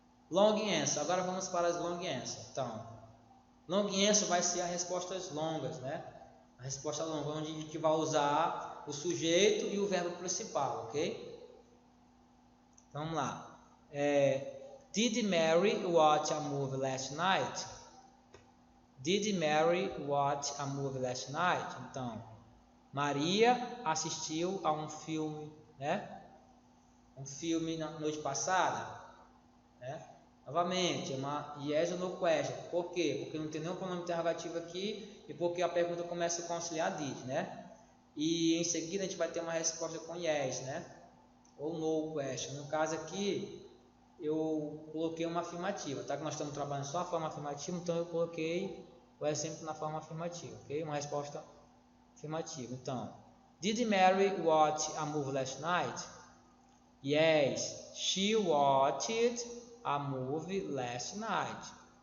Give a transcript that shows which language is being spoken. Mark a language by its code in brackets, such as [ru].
[pt] Long answer. Agora vamos para as long answer. Então, long answer vai ser as respostas longas, né? A resposta longa, onde a gente vai usar o sujeito e o verbo principal, ok? Vamos lá. [en] Did Mary watch a movie last night? Did Mary watch a movie last night? [pt] Então, Maria assistiu a um filme, né? Um filme na noite passada, né? Novamente, é uma yes or no question. Por quê? Porque não tem nenhum pronome interrogativo aqui e porque a pergunta começa com auxiliar did, né? E em seguida a gente vai ter uma resposta com yes, né? Ou no question. No caso aqui, eu coloquei uma afirmativa, tá? Que nós estamos trabalhando só a forma afirmativa, então eu coloquei o exemplo na forma afirmativa, ok? Uma resposta afirmativa. [en] Então, did Mary watch a movie last night? Yes, she watched a movie last night.